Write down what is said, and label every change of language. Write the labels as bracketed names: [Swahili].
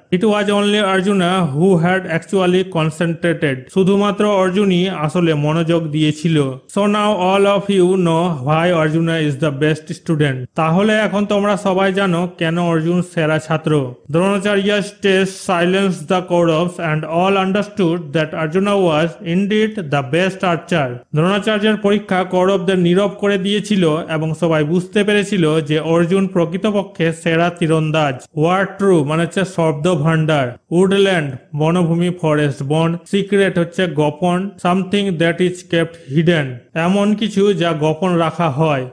[English] It was only Arjuna who had actually concentrated. [Bangla] শুধুমাত্র অর্জুনই আসলে মনোযোগ দিয়েছিল। [English] So now all of you know why Arjuna is the best student. [Bangla] তাহলে এখন তোমরা সবাই জানো কেন অর্জুন সেরা ছাত্র। [English] Dronacharya's test silenced the Kauravas and all understood that Arjuna was indeed the best archer. [Bangla] দ্রোণাচার্যের পরীক্ষা কৌরবদের নীরব করে দিয়েছিল এবং সবাই বুঝতে পেরেছিল যে অর্জুন প্রকৃতপক্ষে সেরা তীরন্দাজ। ওয়ার্ড ট্রু মানে হচ্ছে শব্দ ভান্ডার। উডল্যান্ড বনভূমি, ফরেস্ট বন। সিক্রেট হচ্ছে গোপন। [English] something that is kept hidden [Bangla] এমন কিছু যা গোপন রাখা হয়।